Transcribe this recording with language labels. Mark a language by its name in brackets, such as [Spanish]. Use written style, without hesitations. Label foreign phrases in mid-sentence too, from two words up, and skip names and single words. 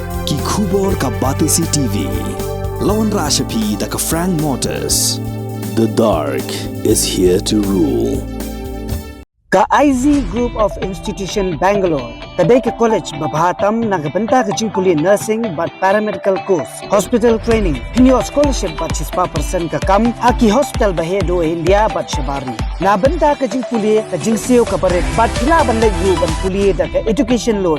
[Khasi] Ki Khubor ka Batisi TV. Lawan Rashapi da ka Frank Motors. [English] The dark is here to rule. [Khasi] Ka IZ Group of Institution Bangalore, kadai ka college babhatam nagabanta ka Jingpynkheiñ nursing but [English] paramedical course, hospital training, [Khasi] pinyo scholarship but 6% ka kam, haki hospital bahedo India but shabari. Nabanta ka Jingpynkheiñ ka Jingseo ka barit but hila ban layu ban puli da ka [English] education loan.